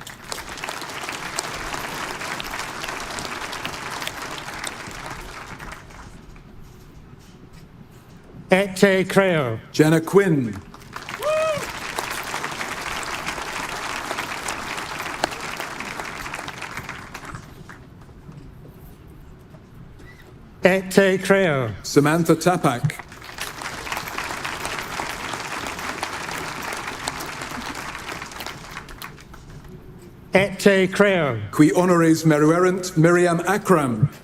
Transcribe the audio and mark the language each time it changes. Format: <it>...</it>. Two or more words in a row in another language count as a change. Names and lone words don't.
<la>Et te creo. Jenna Quinn. Et te creo. Samantha Tapak. Et te creo. Qui honores meruerent Miriam Akram.</la>